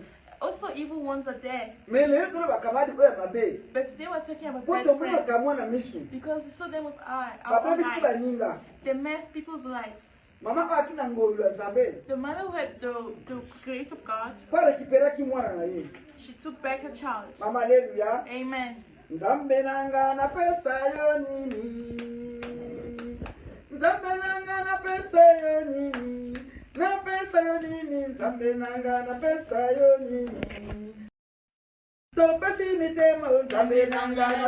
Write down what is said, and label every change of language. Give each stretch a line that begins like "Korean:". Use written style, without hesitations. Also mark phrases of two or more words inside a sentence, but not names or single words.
English: Also, evil ones are there. But today we're talking about bad friends. Because we saw them with our lives. They mess people's life. The mother who had the grace of God, she took back her child. Amen.
Lingala: Na pesa yo nini nzambe nanga na pesa yo nini to pesi mitema nzambe nanga na